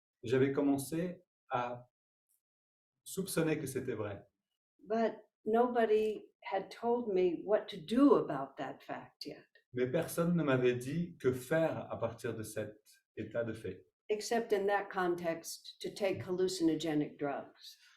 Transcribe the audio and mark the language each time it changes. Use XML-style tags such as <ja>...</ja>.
<fr>J'avais commencé à soupçonner que c'était vrai,</fr> <en>But nobody had told me what to do about that fact yet,</en> <fr>mais personne ne m'avait dit que faire à partir de cet état de fait,</fr> <en>except in that context to take hallucinogenic drugs.</en>